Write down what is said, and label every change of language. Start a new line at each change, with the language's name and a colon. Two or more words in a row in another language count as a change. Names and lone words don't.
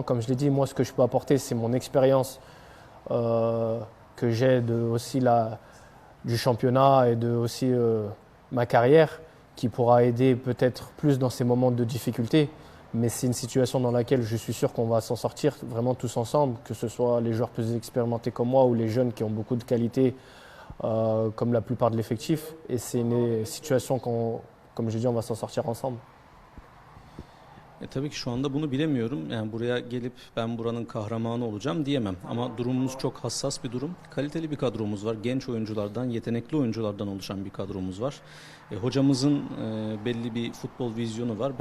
French: Comme je l'ai dit, moi, ce que je peux apporter, c'est mon expérience que j'ai du championnat et de aussi ma carrière, qui pourra aider peut-être plus dans ces moments de difficulté. Mais c'est une situation dans laquelle je suis sûr qu'on va s'en sortir vraiment tous ensemble, que ce soit les joueurs plus expérimentés comme moi ou les jeunes qui ont beaucoup de qualité comme la plupart de l'effectif. Et c'est une situation comme j'ai dit, on va s'en sortir ensemble.
Turkish: Tabii ki şu anda bunu bilemiyorum. Yani buraya gelip ben buranın kahramanı olacağım diyemem. Ama durumumuz çok hassas bir durum. Kaliteli bir kadromuz var. Genç oyunculardan, yetenekli oyunculardan oluşan bir kadromuz var. Hocamızın belli bir futbol vizyonu var.